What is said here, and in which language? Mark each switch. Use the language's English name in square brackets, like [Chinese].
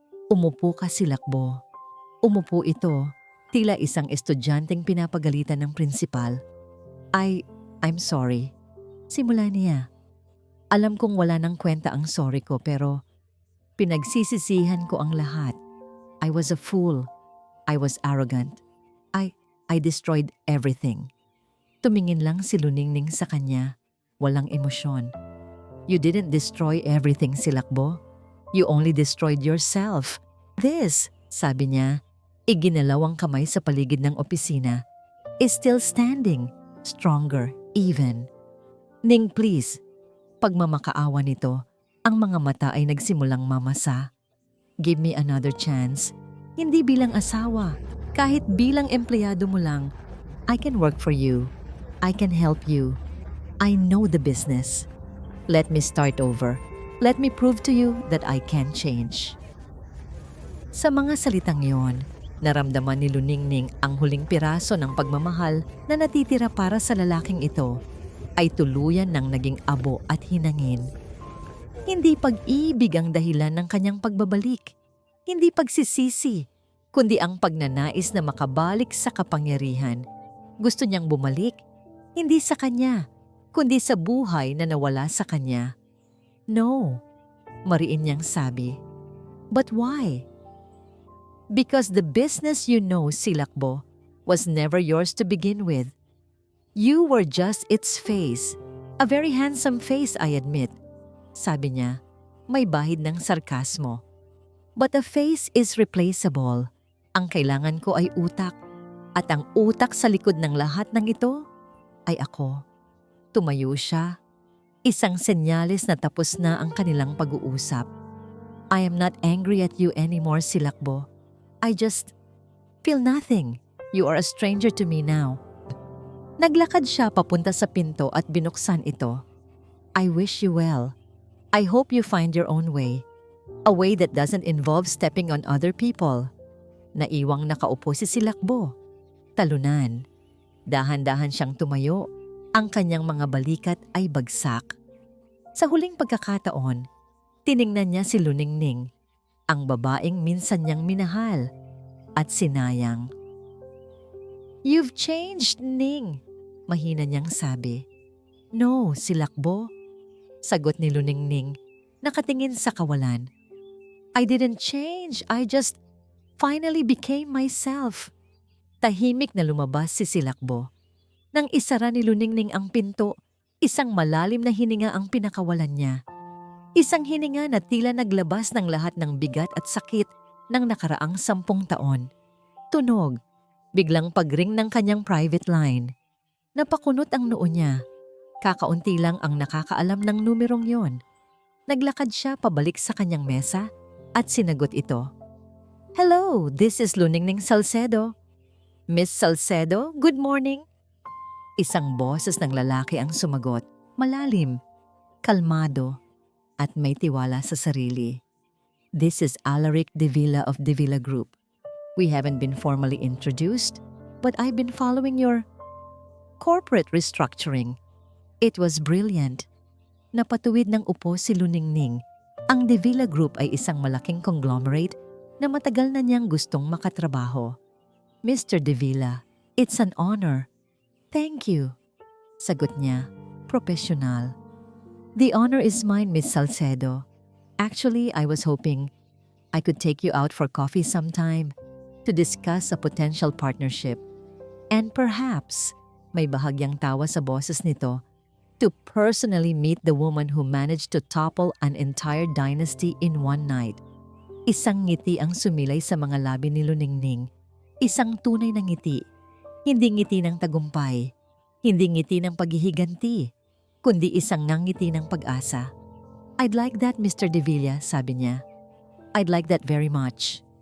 [Filipino] Umupo ka, Silakbo. Umupo ito, tila isang estudyanteng pinapagalitan ng prinsipal. [English] I'm sorry. [Filipino] Simula niya. Alam kong wala nang kwenta ang sorry ko pero pinagsisisihan ko ang lahat. [English] I was a fool. I was arrogant. I destroyed everything. [Filipino] Tumingin lang si Luningning sa kanya. Walang emosyon. [English] You didn't destroy everything, Silakbo. You only destroyed yourself. This, [Filipino] sabi niya, iginalaw ang kamay sa paligid ng opisina, [English] is still standing, stronger, even. Ning, please. [Filipino] Pagmamakaawa nito, ang mga mata ay nagsimulang mamasa. [English] Give me another chance. [Filipino] Hindi bilang asawa, kahit bilang empleyado mo lang. [English] I can work for you. I can help you. I know the business. Let me start over. Let me prove to you that I can change. [Filipino] Sa mga salitang yon, naramdaman ni Luningning ang huling piraso ng pagmamahal na natitira para sa lalaking ito ay tuluyan ng naging abo at hinangin. Hindi pag-ibig ang dahilan ng kanyang pagbabalik. Hindi pagsisisi, kundi ang pagnanais na makabalik sa kapangyarihan. Gusto niyang bumalik, hindi sa kanya, kundi sa buhay na nawala sa kanya. [English] No, [Filipino] mariin niyang sabi. [English] But why? Because the business you know, Silakbo, was never yours to begin with. You were just its face. A very handsome face, I admit. [Filipino] Sabi niya, may bahid ng sarkasmo. [English] But a face is replaceable. [Filipino] Ang kailangan ko ay utak. At ang utak sa likod ng lahat ng ito ay ako. Tumayo siya. Isang senyales na tapos na ang kanilang pag-uusap. [English] I am not angry at you anymore, Silakbo. I just feel nothing. You are a stranger to me now. [Filipino] Naglakad siya papunta sa pinto at binuksan ito. [English] I wish you well. I hope you find your own way. A way that doesn't involve stepping on other people. [Filipino] Naiwang nakaupo si Silakbo. Talunan. Dahan-dahan siyang tumayo. Ang kanyang mga balikat ay bagsak. Sa huling pagkakataon, tiningnan niya si Luningning, ang babaeng minsan niyang minahal at sinayang. [English] You've changed, Ning, [Filipino] mahina niyang sabi. No, Silakbo, sagot ni Luningning, nakatingin sa kawalan. [English] I didn't change, I just finally became myself. [Filipino] Tahimik na lumabas si Silakbo. Nang isara ni Luningning ang pinto, isang malalim na hininga ang pinakawalan niya. Isang hininga na tila naglabas ng lahat ng bigat at sakit ng nakaraang 10 taon. Tunog, biglang pagring ng kanyang private line. Napakunot ang noo niya. Kakaunti lang ang nakakaalam ng numerong yon. Naglakad siya pabalik sa kanyang mesa at sinagot ito. [English] Hello, this is Luningning Salcedo. Miss Salcedo, good morning. [Filipino] Isang boses ng lalaki ang sumagot, malalim, kalmado, at may tiwala sa sarili. [English] This is Alaric De Villa of De Villa Group. We haven't been formally introduced, but I've been following your corporate restructuring. It was brilliant. [Filipino] Napatuwid ng upo si Luningning. Ang De Villa Group ay isang malaking conglomerate na matagal na niyang gustong makatrabaho. [English] Mr. De Villa, it's an honor. Thank you, [Filipino] sagot niya, [English] professional. The honor is mine, Miss Salcedo. Actually, I was hoping I could take you out for coffee sometime to discuss a potential partnership. And perhaps, [Filipino] may bahagyang tawa sa boses nito, [English] to personally meet the woman who managed to topple an entire dynasty in one night. [Filipino] Isang ngiti ang sumilay sa mga labi ni Luningning. Isang tunay na ngiti. Hindi ngiti ng tagumpay. Hindi ngiti ng paghihiganti. Kundi isang ngiti ng pag-asa. [English] I'd like that, Mr. De Villa, [Filipino] sabi niya. [English] I'd like that very much.